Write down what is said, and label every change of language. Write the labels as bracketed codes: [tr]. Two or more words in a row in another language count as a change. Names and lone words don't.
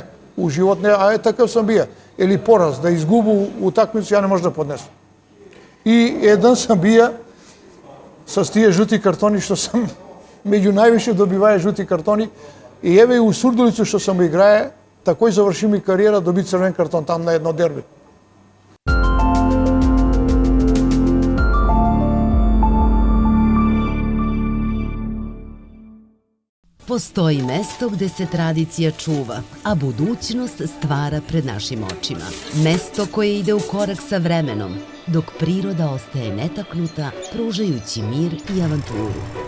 [mk] У живот не, а е таков сам бија. Или пораз, да изгубу утакмицу, ја не може да поднесам. И еден сам бија со тие жути картони што сам меѓу највише добивае жути картони, и еве и у Сурдулицу што сам играе, такој заврши ми кариера, доби црвен картон там на едно дерби. [sr] Postoji mesto gde se tradicija čuva, a budućnost stvara pred našim očima. Mesto koje ide u korak sa vremenom, dok priroda ostaje netaknuta, pružajući mir i avanturu.